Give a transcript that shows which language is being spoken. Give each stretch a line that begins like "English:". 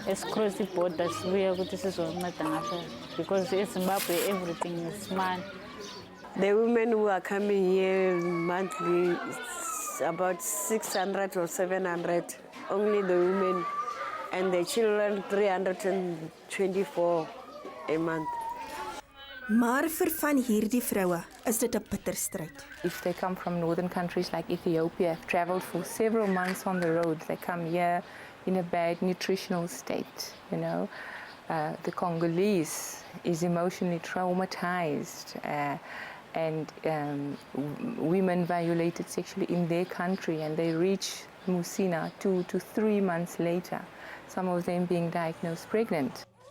English: Cross the borders, we are going to because in Zimbabwe everything is man. The women who are coming here monthly, it's about 600 or 700. Only the women and the children, 324 a month.
Afrikaans: Maar vir van hierdie vroue is dit 'n bitter stryd.
English: If they come from northern countries like Ethiopia, have traveled for several months on the road, they come here in a bad nutritional state, you know. The Congolese is emotionally traumatized and women violated sexually in their country, and they reach Musina 2 to 3 months later, some of them being diagnosed pregnant.